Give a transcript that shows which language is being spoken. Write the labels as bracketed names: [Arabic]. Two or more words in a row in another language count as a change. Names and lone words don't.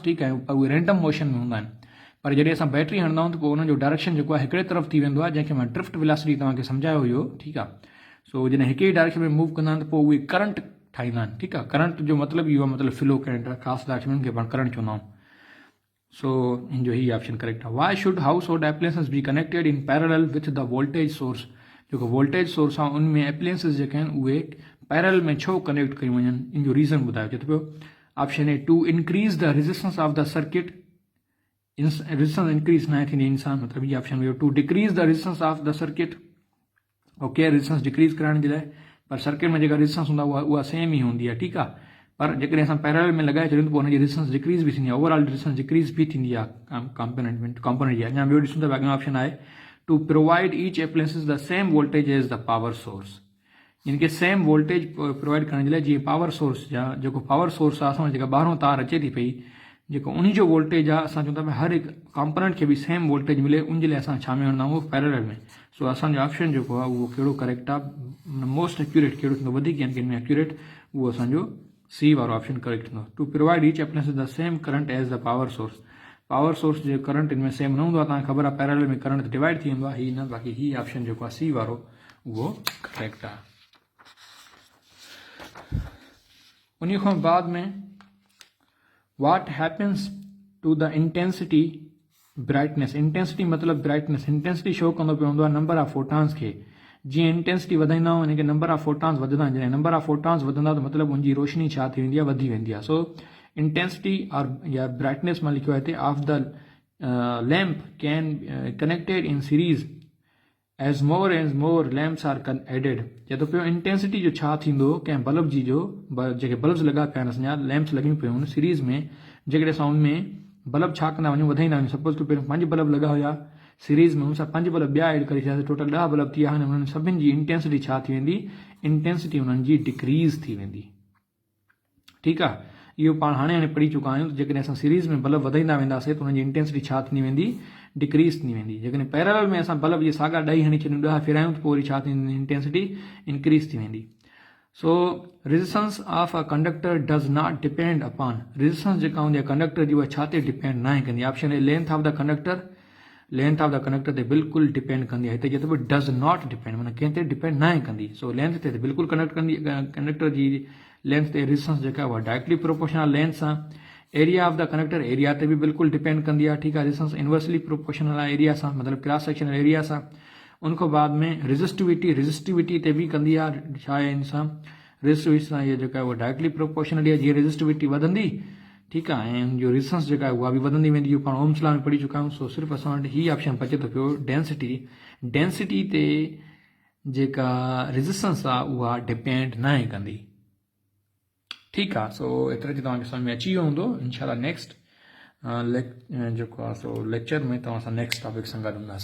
[Sindhi] ठीकु आहे, पर उहे [English] random motion [Sindhi] में हूंदा आहिनि। पर जॾहिं असां बैटरी हणंदा आहियूं त पोइ उनजो डायरेक्शन जेको आहे हिकिड़े तरफ़ थी वेंदो आहे जंहिंखे मां [English] drift velocity [Sindhi] तव्हांखे सम्झायो हुयो। ठीकु आहे, सो जॾहिं हिकु ई डायरेक्शन में मूव कंदा आहिनि त पोइ उहे करंट ठाहींदा आहिनि। ठीकु आहे, करंट जो मतिलबु इहो आहे मतिलबु फ्लो करणु ख़ासि डायरेक्शन खे पाण करंट चवंदा आहियूं। सो इनजो ही [English] option correct [Sindhi] है। [English] Why should household appliances be connected in parallel with the voltage source. [Sindhi] जो [English] voltage source [Sindhi] आहे उनमें एप्लायंसेस जेके आहिनि उहे पैरेलल में छो कनेक्ट कयूं वञनि इनजो रीज़न ॿुधायो। [English] चए थो पियो option A to increase the resistance of the circuit. resistance increase [Sindhi] न थींदी इंसान मतिलबु ये ऑप्शन हुयो। [English] to decrease the resistance of the circuit. [Sindhi] ओके, [English] resistance decrease [Sindhi] कराइण जे लाइ। पर सर्किट में जेका रेजिस्टेंस हूंदा उहा सेम ई हूंदी आहे। ठीकु आहे, पर जेकॾहिं असां पैरेलल में लॻाए छॾियूं त पोइ हुनजी [English] resistance decrease [Sindhi] भी थींदी आहे। [English] overall resistance decrease [Sindhi] भी थींदी आहे कॉम्पोनेंट जी। [English] अञा ॿियो ॾिसूं था अॻियां ऑप्शन आहे to provide each appliances the same voltage as the power source. [Sindhi] यानी कि [English] same voltage provide [Sindhi] करण जे लाइ जीअं [English] power source [Sindhi] जा जेको [English] power source [Sindhi] आहे असां जेका ॿाहिरों तार अचे थी पई जेको उन जो वोल्टेज आहे असां चवंदा हर हिकु कॉम्पोनेंट खे बि [English] same voltage [Sindhi] मिले उन जे लाइ असां छा में हणंदा आहियूं पैरेलल में। सो असांजो ऑप्शन जेको आहे उहो कहिड़ो करेक्ट आहे [English] most accurate [Sindhi] कहिड़ो थींदो वधीक यानी कि हिन में एक्यूरेट उहो असांजो सी वारो ऑप्शन करेक्ट थींदो। [English] To provide each appliances the same current as the power source. power source [Sindhi] जो करंट इनमें सेम न हूंदो आहे तव्हांखे ख़बर आहे पैरेलल में [English] current divide [Sindhi] थी वेंदो आहे। ही न बाक़ी ही ऑप्शन जेको आहे सी वारो उहो करेक्ट आहे। [English] उन खां बाद में what happens to the intensity brightness. [Sindhi] इंटेंसिटी मतिलबु ब्राइटनेस। इंटेंसिटी शो कंदो पियो हूंदो आहे [English] number of photons [Sindhi] खे। जीअं इंटेंसिटी वधाईंदा आहियूं यानी कि [English] number of photons [Sindhi] वधंदा आहिनि। जॾहिं [English] number of photons [Sindhi] वधंदा त मतिलबु उनजी रोशनी छा थी वेंदी आहे वधी वेंदी आहे। [English] सो इंटेंसिटी और या ब्राइटनेस मां लिखियो आहे हिते of the lamp can connected in series as more lamps are added. [Sindhi] चए थो पियो इंटेंसिटी जो छा थींदो कंहिं बल्ब जी जो जेके बल्ब्स लॻा पिया आहिनि असांजा लैम्प्स लॻियूं पियूं आहिनि सीरीज़ में जेकॾहिं असां उनमें बल्ब छा कंदा वञूं वधाईंदा वञूं। सपोज टू पहिरियों 5 बल्ब लॻा हुआ सीरीज़ में उनसां 5 बल्ब ॿिया एड करे छॾियासीं टोटल 10 बल्ब थी विया आहिनि। उन्हनि सभिनि जी इंटेंसिटी छा थी वेंदी इंटेंसिटी उन्हनि जी डिक्रीज़ थी वेंदी। ठीकु आहे, इहो पाण हाणे पढ़ी चुका आहियूं। जेकॾहिं असां सीरीज़ में बल्ब वधाईंदा वेंदासीं त उनजी इंटेंसिटी छा थी वेंदी डिक्रीज़ थी वेंदी। जेकॾहिं पैरेलल में असां बल्ब जे साॻा ॾही हणी छॾियूं 10 फिरायूं त पोइ वरी छा थींदी [English] intensity increase [Sindhi] थी वेंदी। [English] so resistance of a conductor does not depend upon. [Sindhi] रेजिस्टेंस जेका हूंदी आहे कंडक्टर जी उहा छा ते डिपेंड न आहे कंदी। [English] option A length of the conductor. Length of the conductor. लेंथ ऑफ द कंडक्टर ते बिल्कुलु डिपेंड कंदी आहे। [Sindhi] हिते चए थो [English] does not depend [Sindhi] माना कंहिं ते डिपेंड न आहे कंदी। सो लेंथ ते बिल्कुलु कनेक्ट कंदी कंडक्टर जी लेंथ ते रेजिस्टेंस जेका उहा [English] directly proportional length [Sindhi] सां। [English] area of the conductor [Sindhi] एरिया ते भी बिल्कुल डिपेंड कंदी आहे, [Hindi] ठीक है। [English] resistance inversely proportional [Sindhi] आहे एरिया सां, मतलब [English] cross sectional area [Sindhi] सां। उनखां बाद में रेजिस्टिविटी ते भी कंदी आहे, छा आहे इन सां रेजिस्टिविटी सां ये जेका वो [English] directly proportional [Sindhi] आहे। जीअं रेजिस्टिविटी वधंदी, [Hindi] ठीक है, [Sindhi] ऐं जो रेजिस्टेंस जेका आहे उहा बि वधंदी वेंदी, जो पाण [English] Ohm's law [Sindhi] में पढ़ी चुका आहियूं। सो सिर्फ़ु असां वटि ही ऑप्शन बचे थो पियो डेंसिटी ते जेका रेजिस्टेंस आहे उहा डिपेंड न आहे कंदी, [Hindi] ठीक है। [Sindhi] सो एतिरे जी तव्हांखे सम्झ में अची वियो हूंदो। इंशाल्लाह नेक्स्ट जेको आहे सो लेक्चर में तव्हां सां [English] next topic [Sindhi] सां गॾु हूंदासीं।